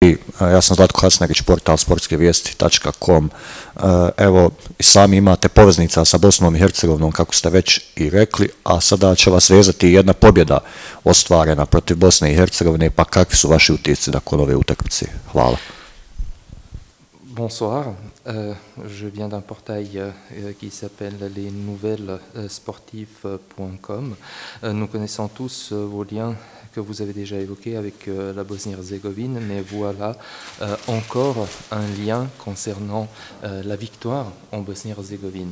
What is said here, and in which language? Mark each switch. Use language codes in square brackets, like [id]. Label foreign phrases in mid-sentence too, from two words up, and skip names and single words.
[bs] Ja sam Zlatko Hasnagić, portal sportskevijesti.com. Evo, i sami imate poveznica sa Bosnom i Hercegovinom, kako ste već i rekli, a sada će vas vezati jedna pobjeda ostvarena protiv Bosne i Hercegovine, pa kakvi su vaši utisci nakon ove utakmice? Hvala. [fr] Bonsoir, je viens d'un portail qui s'appelle lesnouvellessportives.com. Nous connaissons tous vos liens que vous avez déjà évoqués avec la Bosnie-Herzégovine, mais voilà encore un lien concernant la victoire en Bosnie-Herzégovine.